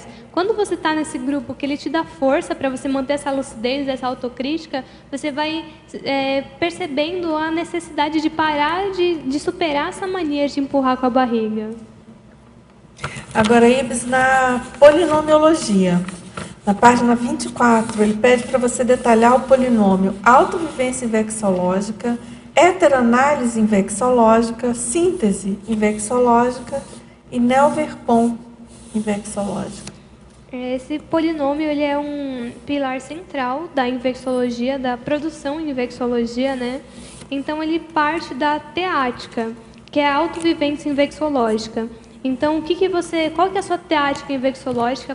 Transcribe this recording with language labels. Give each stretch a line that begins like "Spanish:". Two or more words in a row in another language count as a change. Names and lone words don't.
Portuguese: Quando você está nesse grupo que ele te dá força para você manter essa lucidez, essa autocrítica, você vai percebendo a necessidade de parar de superar essa mania de empurrar com a barriga. Agora, Ibis, na polinomiologia, na página 24, ele pede para você detalhar o polinômio autovivência invexológica, heteroanálise invexológica, síntese invexológica e Nelver-Pont invexológica. Esse polinômio ele é um pilar central da invexologia, da produção em invexologia, né? Então, ele parte da teática, que é a autovivência invexológica. Então, qual que é a sua teática invexológica?